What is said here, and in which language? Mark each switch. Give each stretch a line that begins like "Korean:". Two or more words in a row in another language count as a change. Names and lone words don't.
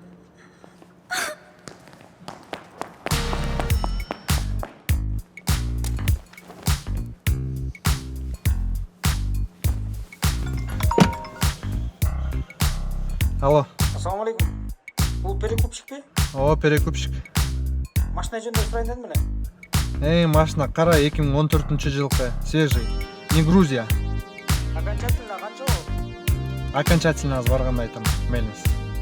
Kazakh: Алло. Ассалаумалейкум. Бұл перекупщик пе? О, перекупщик. Машина жөнінде сұрайын дедім міне.
Kyrgyz: Машина кара 2014-жылкы,
Russian: свежий. Не Грузия.
Kazakh: Окончательно қанша ол?
Kyrgyz: Окончательно аз барганда айтам, мейлиңиз.